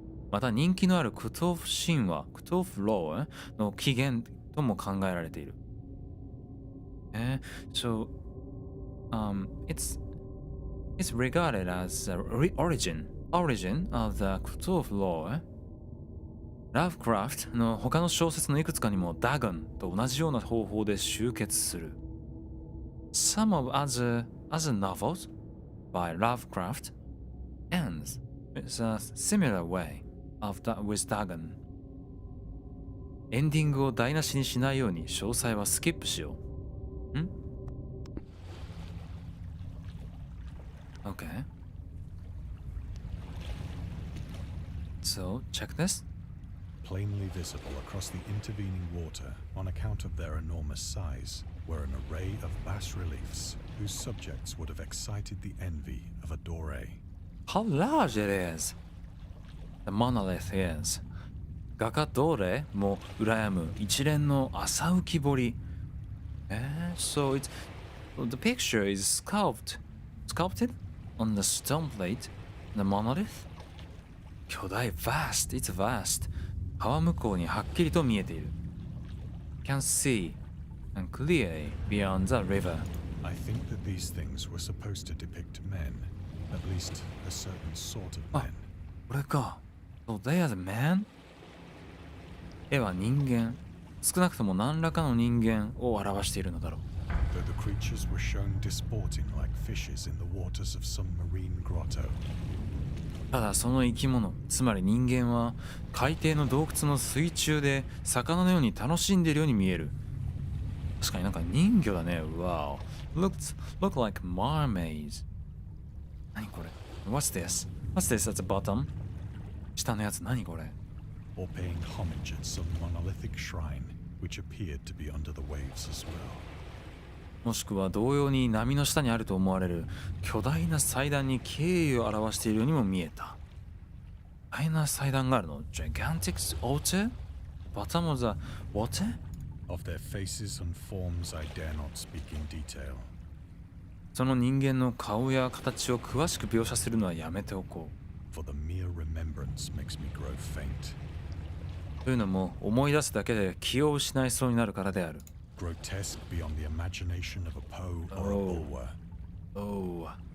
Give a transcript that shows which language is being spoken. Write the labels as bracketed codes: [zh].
[ja] また人気のあるクトゥルフ神話クトゥルフローの起源とも考えられている [en] So it's regarded as the origin of the Cthulhu lore. [ja] Lovecraft の他の小説のいくつかにも Dagon と同じような方法で集結する。 [en] Some of other novels by Lovecraft ends with a similar way with Dagon. [ja] エンディングを台無しにしないように詳細はスキップしよう。 [en] Okay. So, check this. Plainly visible across the intervening water, on account of their enormous size, were an array of bas-reliefs whose subjects would have excited the envy of a Doré. How large it is! The monolith is. [ja] 画家ドーレも羨む一連の浅浮き彫り。 [en] So the picture is sculpted on the stone plate, the monolith. [ja] 巨大 [en] vast, it's vast. [ja] 川向こうにはっきりと見えている。 [en] Can see and clearly beyond the river. I think that these things were supposed to depict men, at least a certain sort of men. [ja] これか。 [en] So they are the men? [ja] 絵は人間。少なくとも何らかの人間を表しているのだろう。 [en] Though the creatures were shown disporting like fishes in the waters of some marine grotto. [ja] ただその生き物、つまり人間は海底の洞窟の水中で魚のように楽しんでいるように見える。確かになんか人魚だね。 [en] Wow. Look like mermaids. [ja] 何これ [en] What's this? What's this at the bottom? [ja] 下のやつ何これ [en] Or paying homage at some monolithic shrine, which appeared to be under the waves as well. [ja] もしくは同様に波の下にあると思われる巨大な祭壇に敬意を表しているようにも見えた。巨大な祭壇があるの [en] Gigantic altar? Bottom of the water? Of their faces and forms I dare not speak in detail. [ja] その人間の顔や形を詳しく描写するのはやめておこう。 [en] For the mere remembrance makes me grow faint. [ja] というのも思い出すだけで気を失いそうになるからである。 [en] Grotesque beyond the imagination of a Poe or a Bulwer.